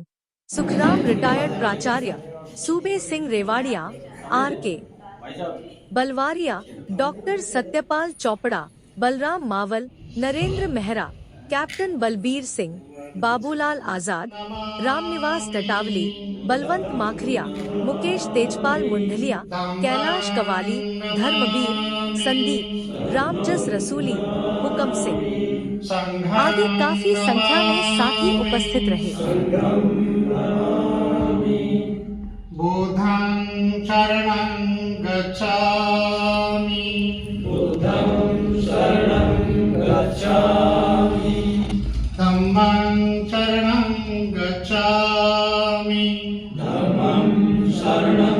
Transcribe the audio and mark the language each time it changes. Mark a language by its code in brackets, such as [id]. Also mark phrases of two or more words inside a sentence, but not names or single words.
[hi] सुखराम रिटायर्ड प्राचार्य, सूबे सिंह रेवाड़िया, RK बलवारिया, डॉक्टर सत्यपाल चोपड़ा, बलराम मावल, नरेंद्र मेहरा, कैप्टन बलबीर सिंह, बाबूलाल आजाद, रामनिवास टटावली, बलवंत माखरिया, मुकेश तेजपाल मुंडलिया, कैलाश कवाली, धर्मवीर, संदीप, रामजस रसूली, हुकम सिंह आदि काफी संख्या में साथी उपस्थित रहे। [pi] बुद्धं शरणं गच्छामि, बुद्धं शरणं गच्छामि, धम्मं शरणं गच्छामि, धम्मं शरणं